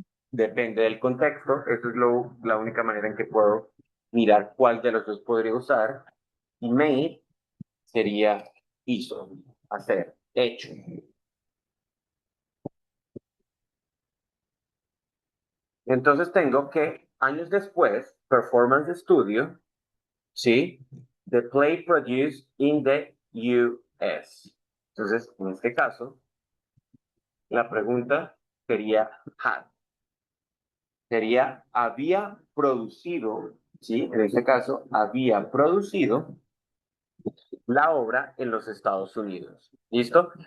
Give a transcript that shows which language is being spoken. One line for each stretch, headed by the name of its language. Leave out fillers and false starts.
Spanish: Depende del contexto. Eso es la única manera en que puedo mirar cuál de los dos podría usar. Y made sería hizo, hacer, hecho. Entonces tengo que años después, Performance Studio, ¿sí?
English: The play produced in the US.
Spanish: Entonces, en este caso, la pregunta sería had. Sería había producido, ¿sí? En este caso, había producido la obra en los Estados Unidos. ¿Listo?